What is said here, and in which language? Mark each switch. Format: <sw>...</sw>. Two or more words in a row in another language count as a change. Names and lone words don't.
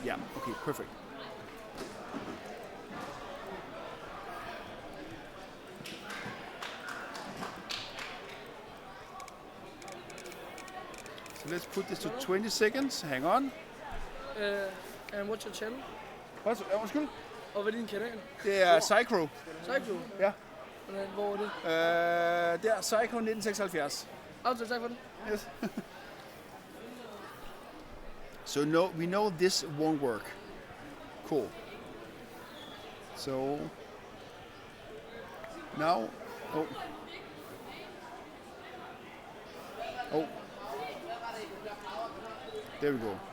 <en>Yeah, okay, perfect. So let's put this to 20 seconds, hang on. And what's your channel?</en> <da>Undskyld? Og hvad er din kanal? Det er Psycho. Psycho? Ja. Hvor er det? Det er Psycho 1976. Tak for det.</da> <en>Yes. So no, we know this won't work. Cool. So now, oh, there we go.</en>